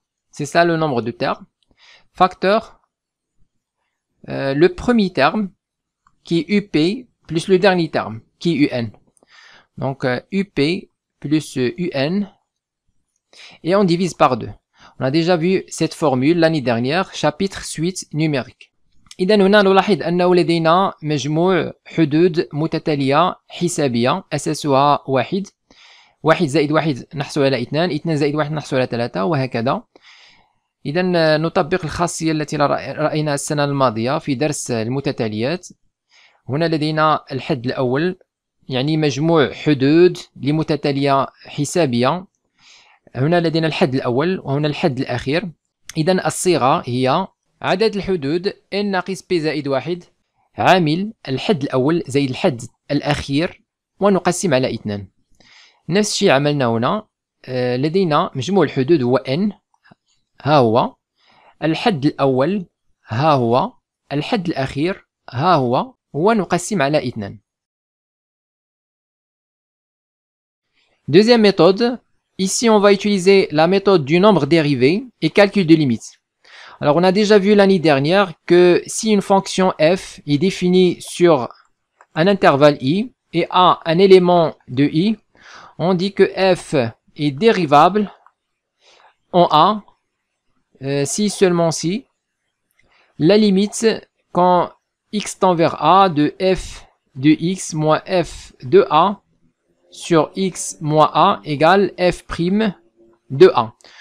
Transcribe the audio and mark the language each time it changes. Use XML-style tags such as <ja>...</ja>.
<fr>C'est ça le nombre de termes. Facteur, le premier terme qui est UP plus le dernier terme qui est UN. Donc UP plus UN et on divise par 2. On a déjà vu cette formule l'année dernière, chapitre suite numérique.</fr> <ar>إذا هنا نلاحظ أنه لدينا مجموع حدود متتالية حسابية أساسها 1 1 زائد 1 نحصل على 2 2 زائد 1 نحصل على 3 وهكذا. إذا نطبق الخاصية التي رأيناها السنة الماضية في درس المتتاليات. هنا لدينا الحد الأول يعني مجموع حدود لمتتالية حسابية. هنا لدينا الحد الأول وهنا الحد الأخير. إذا الصيغة هي عدد الحدود n ناقص p زائد 1 عامل الحد الأول زائد الحد الأخير ونقسم على 2. نفس الشيء عملنا هنا. لدينا مجموع الحدود هو n، ها هو الحد الأول، ها هو الحد الأخير، ها هو ونقسم على 2.</ar> <fr>Deuxième méthode. Ici, on va utiliser la méthode du nombre dérivé et calcul de limites. Alors, on a déjà vu l'année dernière que si une fonction f est définie sur un intervalle i et a un élément de i, on dit que f est dérivable en a si seulement si la limite quand x tend vers a de f de x moins f de a sur x moins a égale f' de a.</fr>